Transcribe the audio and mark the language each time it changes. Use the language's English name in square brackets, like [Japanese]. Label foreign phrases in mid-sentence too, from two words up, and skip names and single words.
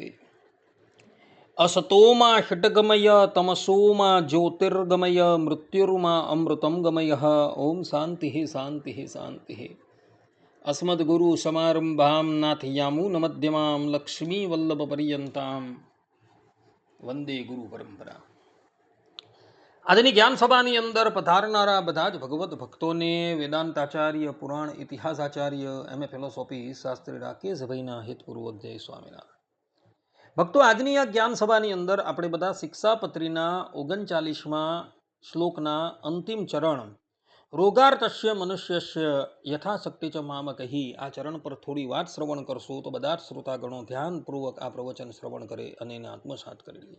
[Sanskrit] असतो मा षट्गमय तमसो मा ज्योतिर्गमय मृत्युर्मा अमृतं गमयः। ओम शान्तिः शान्तिः शान्तिः। अस्मद्गुरुसमारम्भां नाथयामुनमध्यमां लक्ष्मीवल्लभपर्यन्तां वन्दे गुरुपरम्परा। [Gujarati] આજની જ્ઞાન સભાની અંદર પધારનારા બધા જ ભગવત ભક્તોને વેદાંતાચાર્ય, પુરાણ ઇતિહાસાચાર્ય, એમ એ ફિલોસોફી શાસ્ત્રી રાકેશભાઈના હિતપૂર્વક જય સ્વામિનારાયણ. ભક્તો, આજની આ જ્ઞાન સભાની અંદર આપણે બધા શિક્ષાપત્રીના 39મા શ્લોકના અંતિમ ચરણ રોગાર્તસ્ય મનુષ્યસ્ય યથાશક્તિ ચ મામ કહી આ ચરણ પર થોડી વાત શ્રવણ કરશો તો બધા જ શ્રોતાગણો ધ્યાનપૂર્વક આ પ્રવચન શ્રવણ કરે અને એને આત્મસાત કરી લે.